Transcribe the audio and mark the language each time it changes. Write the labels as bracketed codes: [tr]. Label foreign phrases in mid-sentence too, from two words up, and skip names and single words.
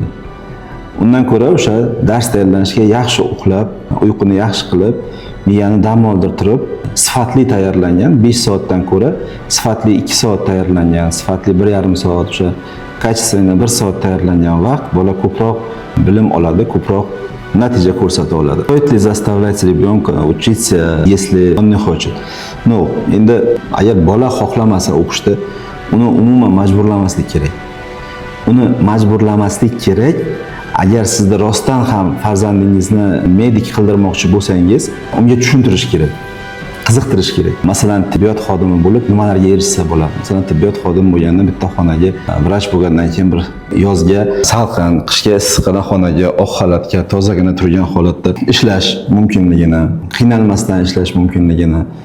[uz] Undan ko'ra o'sha dars tayyorlanishga yaxshi uxlab, uyquni yaxshi qilib, miyani dam oldirtirib, sifatli tayyorlangan 5 soatdan ko'ra sifatli 2 soat tayyorlangan, sifatli 1,5 soat, o'sha kачественный 1 soat tayyorlangan vaqt bola ko'proq bilim oladi, ko'proq natija ko'rsata oladi. [ru] Стоит ли заставлять ребенка учиться, если он не хочет? [uz] No, endi agar bola xohlamasa o'qishni, uni umuman majburlamaslik kerak. Uni majburlamaslik kerak. Agar sizda rostdan ham farzandingizni medik qildirmoqchi bo'lsangiz, unga tushuntirish kerak, qiziqtirish kerak. Masalan, tibbiyot xodimi bo'lib nimalarga erishsa bo'ladi. Masalan, tibbiyot xodimi bo'lganda bitta xonaga vrach bo'lgandan keyin bir yozga salqin, qishga issiqqina xonaga oq xalatga tozagina turgan holatda ishlash mumkinligini, qiynalmasdan ishlash mumkinligini,